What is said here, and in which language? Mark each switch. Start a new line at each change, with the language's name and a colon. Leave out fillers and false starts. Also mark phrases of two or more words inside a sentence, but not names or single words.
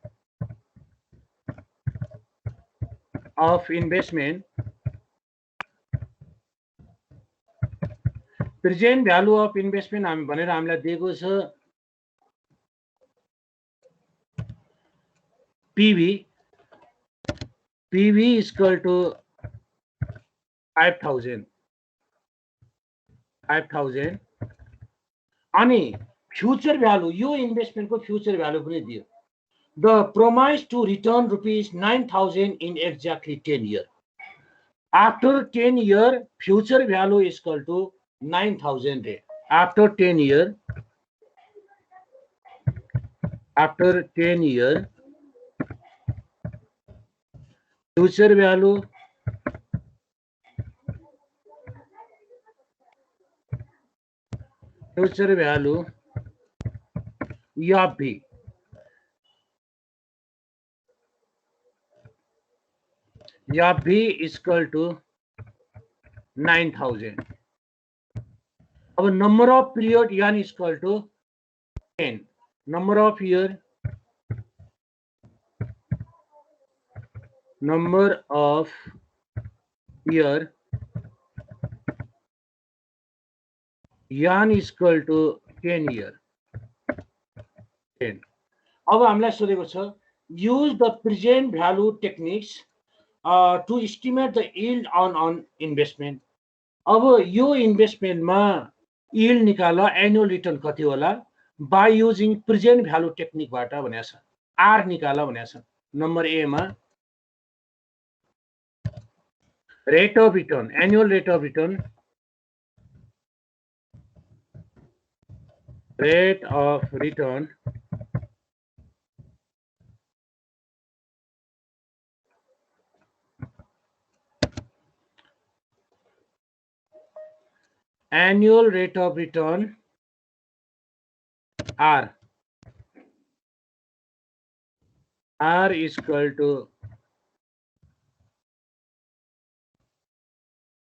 English: of investment, present value of investment
Nepali: हामी भनेर हामीलाई दिएको छ PV, PV
English: equal to
Nepali: 5000 अनि
English: future value,
Nepali: यो इन्भेस्टमेन्टको
English: future value
Nepali: पनि दियो।
English: the promise to return ₹9,000 in exactly 10 years. after 10 years future value equal to 9,000 रे। after 10 years, after 10 years future value FV equal to 9,000. अब number of period यानी equal to 10, number of year, number of year, नंबर ऑफ ईयर यान equal to 10 years, 10।
Nepali: अब हामीलाई सोधेको छ
English: use the present value techniques to estimate the yield on investment.
Nepali: अब यो इन्भेस्टमेन्टमा यील्ड निकाल,
English: annual return
Nepali: कति होला
English: by using present value
Nepali: टेक्निकबाट भनेको छ। आर निकाल भनेको छ। नम्बर ए मा
English: rate of return, annual rate of return, rate of return annual rate of return R is equal to